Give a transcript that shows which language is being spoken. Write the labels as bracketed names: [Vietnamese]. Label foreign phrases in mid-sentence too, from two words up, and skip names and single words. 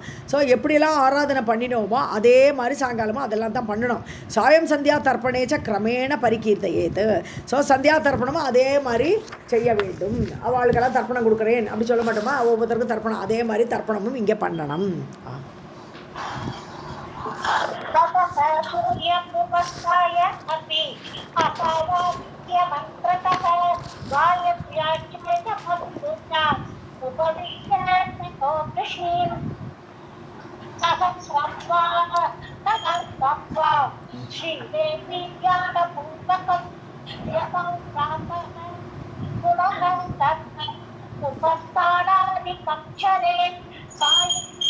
[Tamil] ஸோ எப்படியெல்லாம் ஆராதனை பண்ணினோமோ அதே மாதிரி சாயங்காலமும் அதெல்லாம் தான் பண்ணணும். [Sanskrit] सायं सन्ध्या तर्पणेच्च क्रमेण परिकीर्तयेत्. [Tamil] ஸோ சந்தியா தர்ப்பணமும் அதே மாதிரி செய்ய வேண்டும். அவளுக்கெல்லாம் தர்ப்பணம் கொடுக்குறேன் அப்படி சொல்ல மாட்டோமா, ஒவ்வொருத்தருக்கும் தர்ப்பணம், அதே மாதிரி தர்ப்பணமும் இங்கே பண்ணணும். [Sanskrit] ततः सूर्यम् उपस्थाय अपि असावादित्य मन्त्रतः गायत्र्याश्च जपं कुर्यात् उपविश्य ततो वृषीं सहस्रं वा तदर्थं वा श्रीदेवी ध्यानपूर्वकं यतौ प्रातः पुनः तत् उपस्थानादिकं चरेत् सायं